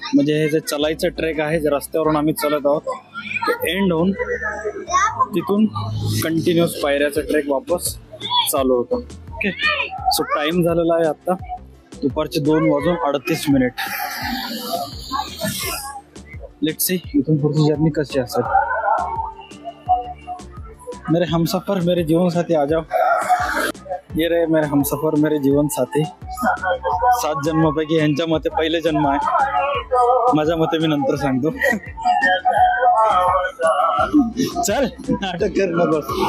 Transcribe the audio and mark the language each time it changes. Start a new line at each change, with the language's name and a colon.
Marathi: म्हणजे हे जे चलायचं ट्रेक आहे, जे रस्त्यावरून आम्ही चालत आहोत, ते एंड होऊन तिथून कंटिन्युअस पायऱ्याचा ट्रेक वापस चालू होतो. ओके, सो टाइम झालेला आहे आता दुपारचे 2:38.
English: let's see
Marathi: इथून पुढची जर्नी कशी असेल.
Hindi: मेरे हमसफर मेरे जीवन साथी आ जाओ. ये रहे मेरे हमसफर मेरे जीवन साथी.
Marathi: 7 जन्मापैकी यांच्या मते पहिले जन्म आहे, माझ्या मते मी नंतर सांगतो. चल नाटक कर नको.